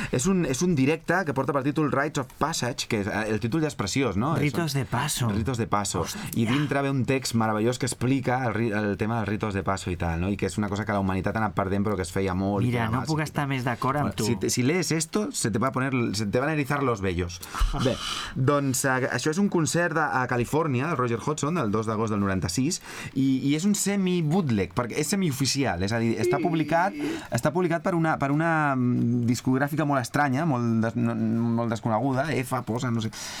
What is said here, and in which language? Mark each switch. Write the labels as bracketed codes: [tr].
[ca] És un directe que porta per títol Rites of Passage, que és, el títol ja és preciós, no? [es] Ritos de Paso. [ca] Hòstia. I dintre ve un text meravellós que explica el tema dels ritos de paso i tal, no? I que és una cosa que la humanitat ha anat perdent, però que es feia molt. Mira, no puc estar més d'acord amb tu. [es] Si lees esto, se te van a erizar los vellos. [ca] Bé, doncs això és un concert a Califòrnia, del Roger Hodgson, el 2 d'agost del 96, i és un semi-bootleg, perquè és semi-oficial, és a dir, està publicat per una discogràfica molt estranya, molt desconeguda, EFA, posa, no sé...